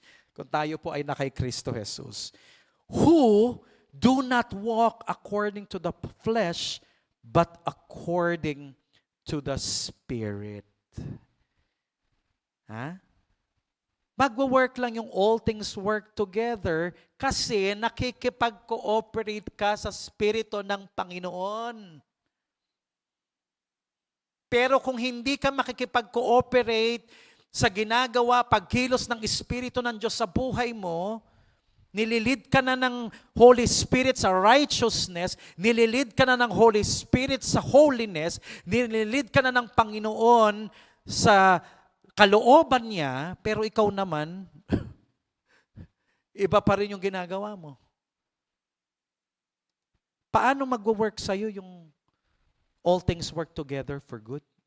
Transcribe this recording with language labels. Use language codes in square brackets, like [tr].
[tl] Kung tayo po ay na kay Kristo Jesus. [en] Who do not walk according to the flesh, but according to the Spirit. [tl] Ha? Magwo-work lang yung [en] all things work together [tl] kasi nakikipag-cooperate ka sa Espiritu ng Panginoon. Pero kung hindi ka makikipag-cooperate sa ginagawa, pagkilos ng Espiritu ng Diyos sa buhay mo, nililid ka na ng Holy Spirit sa righteousness, nililid ka na ng Holy Spirit sa holiness, nililid ka na ng Panginoon sa kalooban niya, pero ikaw naman, iba pa rin yung ginagawa mo. Paano mag-work sa'yo yung [en] all things work together for good?